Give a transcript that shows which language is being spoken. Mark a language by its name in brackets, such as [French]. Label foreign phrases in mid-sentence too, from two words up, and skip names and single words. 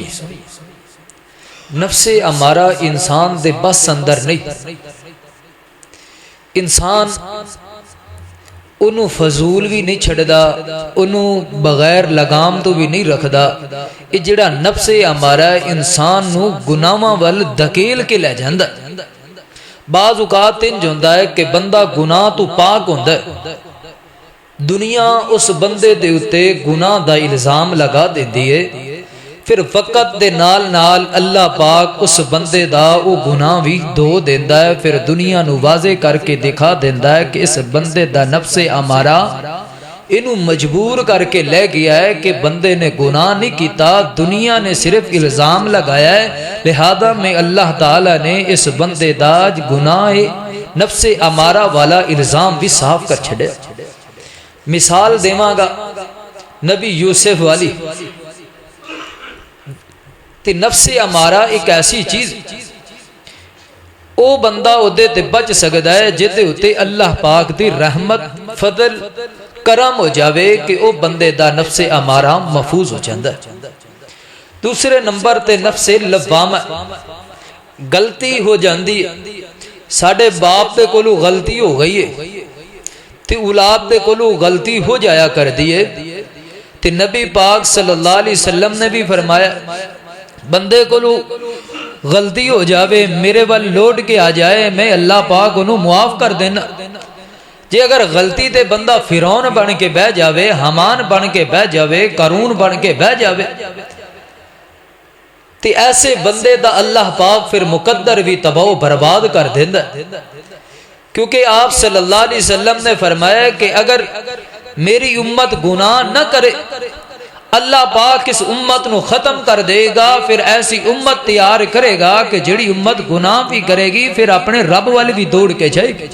[Punjabi] نفس امارہ انسان دے بس اندر نہیں، انسان انہوں فضول بھی نہیں چھڑدا، انہوں بغیر لگام تو بھی نہیں رکھدا۔ یہ جڑا نفس امارہ انسان نو گناہاں ول دھکیل کے لے جاندا۔ بعض اوقات انج ہوندا ہے کہ بندہ گناہ تو پاک ہوندا ہے، دنیا اس بندے دے اتے گناہ دا الزام لگا دیندی ہے، پھر وقت دے نال نال اللہ پاک اس بندے دا او گناہ بھی دھو دیندا ہے، پھر دنیا نو واضح کر کے دکھا دیندا ہے کہ اس بندے دا نفس امارہ انہوں مجبور کر کے لے گیا ہے کہ بندے نے گناہ نہیں کیتا، دنیا نے صرف الزام لگایا ہے، لہذا میں اللہ تعالی نے اس بندے دا گناہ نفس امارہ والا الزام بھی صاف کر چھڑے۔ مثال دیواں گا نبی یوسف والی، تے نفس امارہ ایک ایسی چیز او بندہ اودے تے بچ سکدا ہے جدے اتے اللہ پاک دی رحمت فضل کرم ہو جاوے کہ او بندے دا نفس امارہ محفوظ ہو جاندا ہے۔ دوسرے نمبر تے نفس لوامہ، غلطی ہو جاندی ہے، ساڈے باپ دے کولو غلطی ہو گئی ہے تے اولاد دے کولو غلطی ہو جایا کر دی ہے، تے نبی پاک [Arabic] صلی اللہ علیہ وسلم [Punjabi] نے بھی فرمایا بندے کولو غلطی ہو جاوے میرے وال لوٹ کے آ جائے، میں اللہ پاک انہوں معاف کر دینا۔ جے اگر غلطی تے بندہ فرعون بن کے بہ جاوے، حمان بن کے بہ جاوے، قارون بن کے بہ جاوے، تے ایسے بندے دا اللہ پاک پھر مقدر بھی تباہ و برباد کر دینا۔ کیونکہ آپ [Arabic] صلی اللہ علیہ وسلم [Punjabi] نے فرمایا کہ اگر میری امت گناہ نہ کرے اللہ پاک اس امت نو ختم کر دے گا، پھر ایسی امت تیار کرے گا کہ جڑی امت گناہ بھی کرے گی پھر اپنے رب والے بھی دوڑ کے جائے گی۔